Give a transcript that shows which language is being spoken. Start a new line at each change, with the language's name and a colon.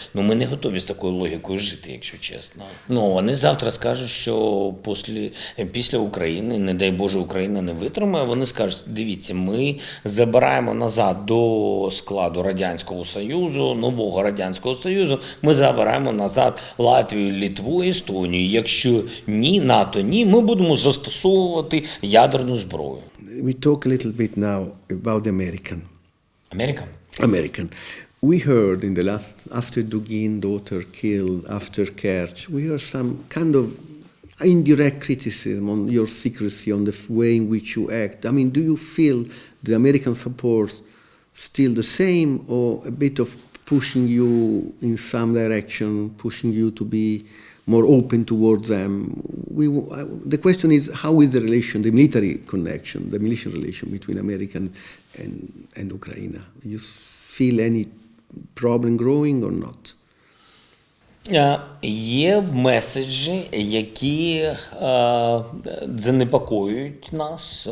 Ukrainian: Ну, ми не готові з такою логікою жити, якщо чесно. Ну, вони завтра скажуть, що після України, не дай Боже, Україна не витримає, вони скажуть, дивіться, ми забираємо назад до складу Радянського Союзу, нового Радянського Союзу, ми забираємо назад Латвію, Литву, Естонію. Якщо ні, НАТО ні, ми будемо застосовувати ядерну зброю.
English: We talk a little bit now about the American.
Ukrainian: Америка?
English: We heard in the last, after Dugin daughter killed, after Kerch, we heard some kind of indirect criticism on your secrecy, on the way in which you act. I mean, do you feel the American support still the same, or a bit of pushing you in some direction, pushing you to be more open towards them? The question is, how is the relation, the military connection, the military relation between America and Ukraine? Do you feel any problem growing or not?
Ukrainian: Є меседжі, які занепокоюють нас.